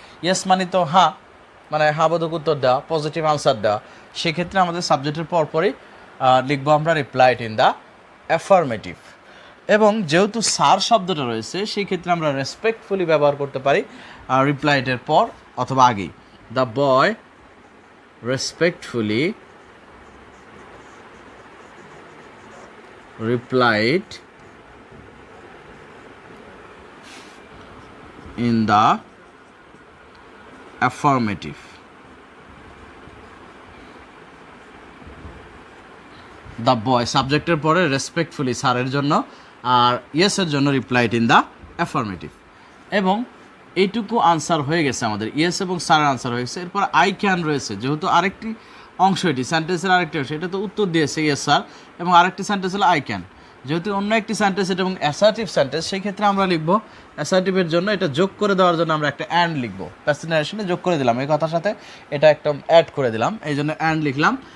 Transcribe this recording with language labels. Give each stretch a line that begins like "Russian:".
Bangla: Yes মানে তো হ্যাঁ, মানে হাবোধক উত্তর দেওয়া, পজিটিভ আনসার দেওয়া, সেক্ষেত্রে আমাদের সাবজেক্টের পরপরই লিখবো আমরা
English: Replied in the affirmative.
Bangla: এবং যেহেতু স্যার শব্দটা রয়েছে সেই ক্ষেত্রে আমরা রেসপেক্টফুলি ব্যবহার করতে পারি রিপ্লাইডের পর অথবা আগেই।
English: The boy respectfully replied in the affirmative.
Bangla: The boy সাবজেক্টের পরে রেসপেক্টফুলি স্যারের জন্য, আর ইয়েসের জন্য
English: Replied in the affirmative.
Bangla: এবং এইটুকু আনসার হয়ে গেছে আমাদের, ইয়েস এবং স্যারের আনসার হয়ে গেছে। এরপর
English: I can
Bangla: রয়েছে, যেহেতু আরেকটি অংশ, এটি সেন্টেন্সের আরেকটি অংশ, এটা তো উত্তর দিয়েছে ইয়েস স্যার, এবং আরেকটি সেন্টেন্স হলো আই ক্যান, যেহেতু অন্য একটি সেন্টেন্স এটা এবং অ্যাসার্টিভ সেন্টেন্স, সেই ক্ষেত্রে আমরা লিখবো অ্যাসার্টিভের জন্য এটা যোগ করে দেওয়ার জন্য আমরা একটা অ্যান্ড লিখবো, প্যাসিভ নারেশনে যোগ করে দিলাম, এই কথার সাথে এটা একটা অ্যাড করে দিলাম, এই জন্য অ্যান্ড লিখলাম।